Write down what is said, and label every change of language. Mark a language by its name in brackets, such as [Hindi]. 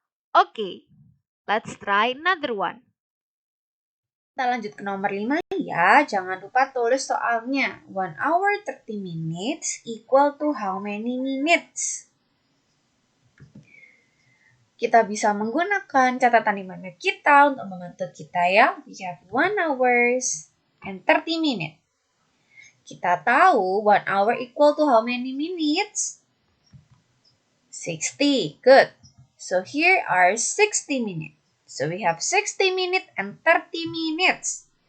[English] Okay, let's try another one. [Indonesian] Kita lanjut ke nomor 5 ya. Jangan lupa tulis soalnya. [English] 1 hour 30 minutes equal to how many minutes? [Indonesian] Kita bisa menggunakan catatan di mana kita untuk membantu kita ya. [English] We have 1 hours and 30 minutes. [Indonesian] Kita tahu [English] 1 hour equal to how many minutes? 60. Good. So here are 60 minutes. So we have 60 minutes and 30 minutes.